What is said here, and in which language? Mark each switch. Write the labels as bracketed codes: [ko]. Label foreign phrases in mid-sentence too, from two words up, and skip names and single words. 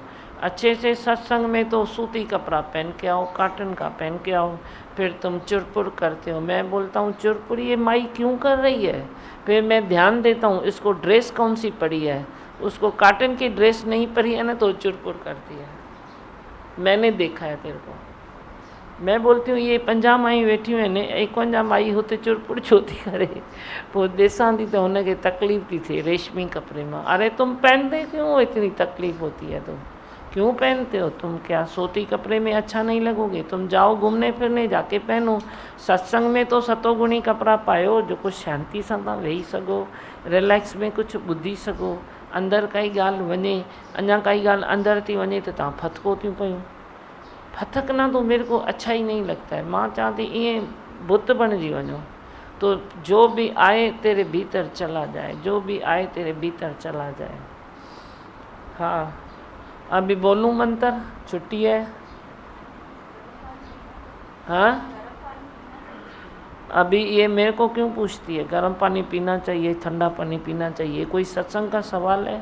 [hi] अच्छे से सत्संग में तो सूती कपड़ा पहन के आओ, कॉटन का पहन के आओ, फिर तुम चुरपुर करते हो। मैं बोलता हूँ चुरपुर ये माई क्यों कर रही है? फिर मैं ध्यान देता हूँ इसको ड्रेस कौन सी पड़ी है। उसको कॉटन की ड्रेस नहीं पड़ी है ना तो चुरपुर करती है। मैंने देखा है तेरे को। मैं बोलती हूँ [sd] ये 50 माई वेठियूं आहिनि 51 माई हुते चुरपुर छो थी करे पोइ ॾिसां थी त हुनखे तकलीफ़ थी थिए रेशमी कपिड़े में। [hi] अरे तुम पहनते क्यों इतनी तकलीफ़ होती है, तुम क्यों पहनते हो, तुम क्या सूती कपड़े में अच्छा नहीं लगोगे, तुम जाओ घूमने फिरने जाके पहनो। [sd] सत्संग में तो सतोगुणी कपिड़ा पायो जो कुछ शांति सां तव्हां वेही सघो, रिलैक्स में कुझु ॿुधी सघो। अंदरि काई ॻाल्हि वञे, अञा काई ॻाल्हि अंदरि थी वञे त तव्हां फतको थियूं पयूं। [hi] फथकना तो मेरे को अच्छा ही नहीं लगता है। [sd] मां [hi] चाहती थी [sd] ईअं बुत बणिजी वञो, [hi] तो जो भी आए तेरे भीतर चला जाए, जो भी आए तेरे भीतर चला जाए। हाँ, अभी बोलूं मंत्र, छुट्टी है। हाँ, अभी ये मेरे को क्यों पूछती है गर्म पानी पीना चाहिए ठंडा पानी पीना चाहिए, कोई सत्संग का सवाल है?